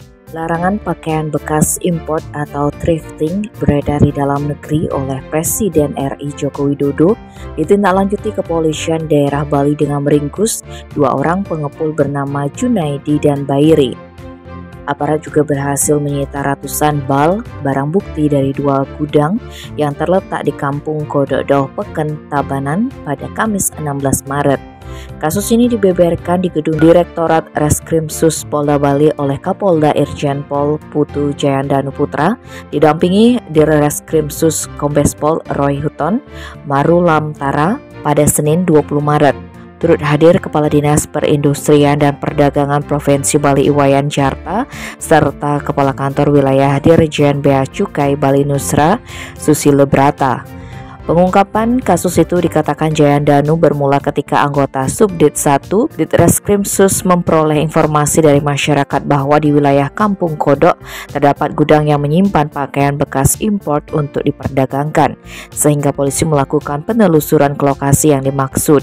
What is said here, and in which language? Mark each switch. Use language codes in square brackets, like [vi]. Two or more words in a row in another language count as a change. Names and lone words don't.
[id] Larangan pakaian bekas import atau thrifting beredar di dalam negeri oleh Presiden RI Joko Widodo ditindaklanjuti kepolisian daerah Bali dengan meringkus dua orang pengepul bernama Junaidi dan Bairi. Aparat juga berhasil menyita ratusan bal barang bukti dari dua gudang yang terletak di Kampung Kododoh, Peken, Tabanan pada Kamis 16 Maret. Kasus ini dibeberkan di gedung Direktorat Reskrimsus Polda Bali oleh Kapolda Irjen Pol Putu Jayandanu Putra, didampingi Dirreskrimsus Kombes Pol Roy Huton Marulamtara pada Senin 20 Maret. Turut hadir Kepala Dinas Perindustrian dan Perdagangan Provinsi Bali Iwayan Jarta serta Kepala Kantor Wilayah Dirjen Bea Cukai Bali Nusra Susilo Brata. Pengungkapan kasus itu dikatakan Jayandanu bermula ketika anggota Subdit 1 Ditreskrimsus memperoleh informasi dari masyarakat bahwa di wilayah Kampung Kodok terdapat gudang yang menyimpan pakaian bekas import untuk diperdagangkan, sehingga polisi melakukan penelusuran ke lokasi yang dimaksud.